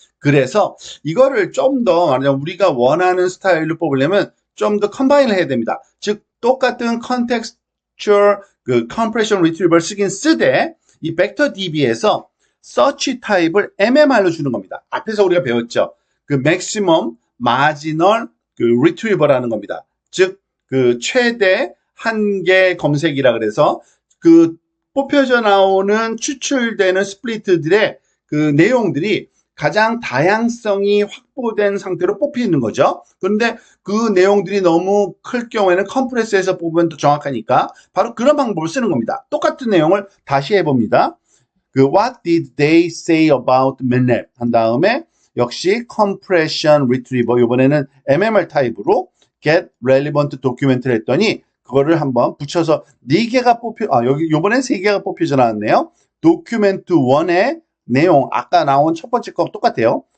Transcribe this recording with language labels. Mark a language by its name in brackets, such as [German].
[Korean] 그래서 이거를 좀 더 말하자면 우리가 원하는 스타일로 뽑으려면 좀 더 컴바인을 해야 됩니다. 즉 똑같은 contextual compression retriever 쓰되 이 벡터 DB에서 search 타입을 MMR로 주는 겁니다. 앞에서 우리가 배웠죠. [English] maximum marginal retriever 라는 겁니다. [Korean] 즉 최대 한계 검색이라 그래서 뽑혀져 나오는 추출되는 스플리트들의 내용들이 가장 다양성이 확보된 상태로 뽑히는 거죠. 그런데 그 내용들이 너무 클 경우에는 컴프레스에서 뽑으면 더 정확하니까 바로 그런 방법을 쓰는 겁니다. 똑같은 내용을 다시 해봅니다. [English] What did they say about MATLAB? [Korean] 한 다음에 역시 compression retriever 이번에는 MMR 타입으로 get relevant document를 했더니 그거를 한번 붙여서 4개가 여기 요번엔 3개가 뽑혀져 나왔네요. document 1의 내용 아까 나온 첫 번째 거 똑같아요.